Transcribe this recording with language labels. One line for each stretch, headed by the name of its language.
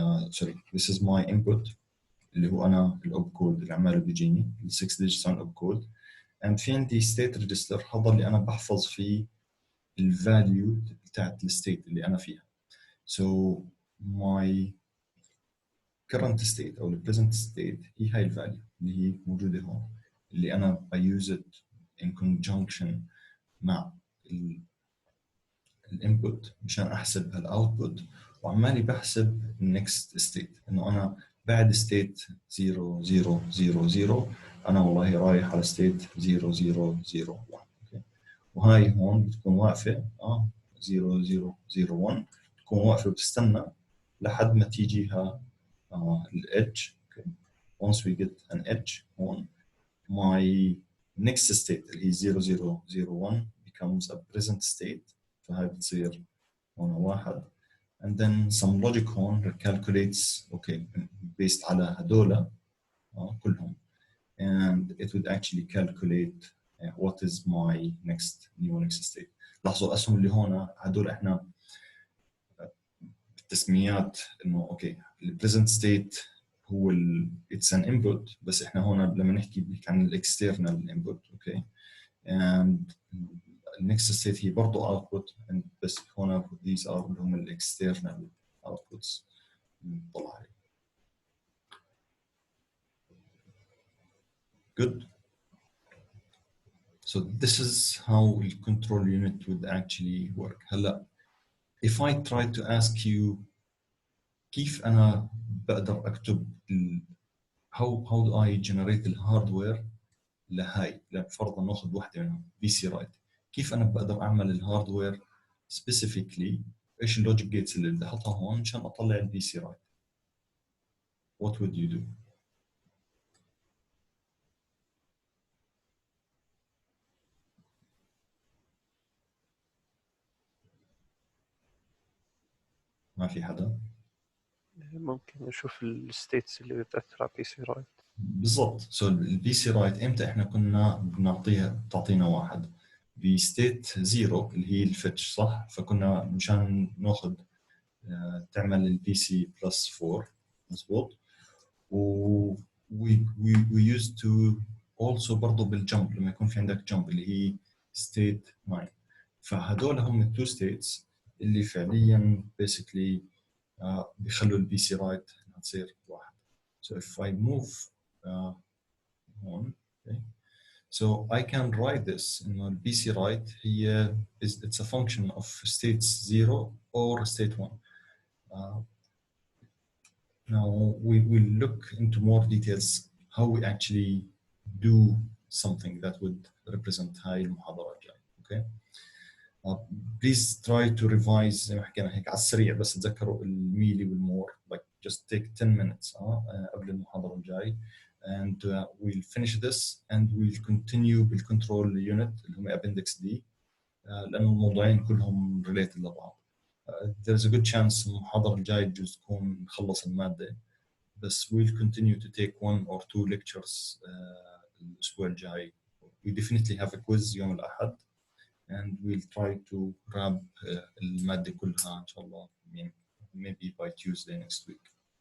English: sorry this is my input
Arabic: اللي هو انا الاوب كود اللي عماله بيجيني ال 6 digits اوب كود and في عندي state register هذا اللي انا بحفظ فيه الفاليو بتاعت الستيت اللي انا فيها.
English: So my current state او the present state
Arabic: هي هاي الفاليو اللي هي موجودة هون، اللي أنا
English: I use it in conjunction
Arabic: مع الانبوت مشان أحسب هالأوتبوت، وعمالي بحسب النكست ستيت، إنه أنا بعد ستيت 0 0 0 0 أنا والله رايح على ستيت 0 0 0 1. وهاي هون بتكون واقفة 0 0 0 1 بتكون واقفة وبتستنى لحد ما تيجيها الإدج.
English: Once we get an edge هون my next state اللي هي 0 0 0 1 becomes a present state،
Arabic: فهاي بتصير هون
English: 1 and then some logic هون calculates based على هدول كلهم and it would actually calculate what is my next state.
Arabic: لاحظوا الاسهم اللي هون هدول احنا بالتسميات انه البريزنت ستيت هو
English: it's an input،
Arabic: بس احنا هون لما نحكي عن الاكسترنال انبوت and next state هي برضه output بس هون
English: these are
Arabic: اللي هم الاكسترنال outputs. نطلع عليه.
English: Good. So this is how the control unit would actually work.
Arabic: هلا
English: if I try to ask you
Arabic: كيف أنا بقدر أكتب
English: how do I generate
Arabic: الهاردوير لهاي، فرضا ناخذ واحدة منهم PC write، كيف أنا بقدر أعمل الهاردوير specifically، إيش اللوجيك جيتس اللي بدي أحطها هون مشان أطلع الBC write.
English: What would you do؟
Arabic: ما في حدا؟ ممكن نشوف الستيتس اللي بتأثر على بي سي رايت. بالضبط. سو البي سي رايت امتى احنا كنا تعطينا 1 بستيت 0 اللي هي الفتش صح، فكنا مشان ناخذ تعمل البي سي بلس 4 مزبوط. و
English: we used to also
Arabic: برضه بالجمب لما يكون في عندك جمب اللي هي ستيت 9، فهدول هم التو ستيتس اللي فعليا basically بيخلوا البي سي رايت تصير 1.
English: So if I move on, so I can write this in the BC write here it's a function of states 0 or state 1. Now we will look into more details how we actually do something that would represent
Arabic: هاي المحاضرة الجاية.
English: Okay. Please try to revise
Arabic: زي ما حكينا هيك على السريع، بس تذكروا الميلي والمور
English: like just take 10 minutes
Arabic: قبل المحاضرة الجاي
English: and we'll finish this and we'll continue بالcontrol unit اللي هم appendix D لأنه الموضوعين كلهم related لبعض. There's a good chance
Arabic: المحاضرة الجاي بجوز تكون نخلص المادة، بس
English: we'll continue to take 1 or 2 lectures الأسبوع الجاي. We definitely have a quiz
Arabic: يوم الأحد
English: and we'll try to wrap المادة كلها
Arabic: إن شاء الله
English: maybe by Tuesday next week.